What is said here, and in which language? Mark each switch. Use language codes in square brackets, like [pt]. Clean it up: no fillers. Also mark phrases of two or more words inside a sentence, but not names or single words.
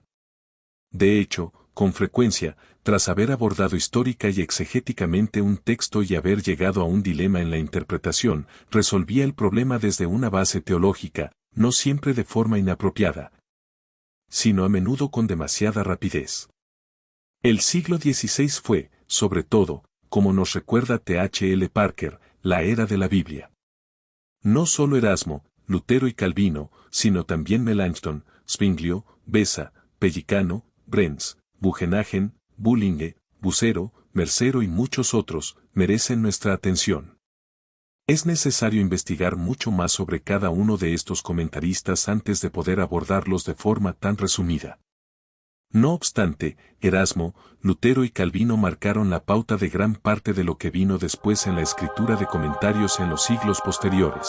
[es] De hecho, con frecuencia, tras haber abordado histórica y exegéticamente un texto y haber llegado a un dilema en la interpretación, resolvía el problema desde una base teológica, no siempre de forma inapropiada, sino a menudo con demasiada rapidez. El siglo XVI fue, sobre todo, como nos recuerda T.H.L. Parker, la era de la Biblia. No solo Erasmo, Lutero y Calvino, sino también Melanchthon, Zwinglio, Beza, Pellicano, Brenz, Bugenhagen, Bullinge, Bucero, Mercero y muchos otros, merecen nuestra atención. Es necesario investigar mucho más sobre cada uno de estos comentaristas antes de poder abordarlos de forma tan resumida. No obstante, Erasmo, Lutero y Calvino marcaron la pauta de gran parte de lo que vino después en la escritura de comentarios en los siglos posteriores.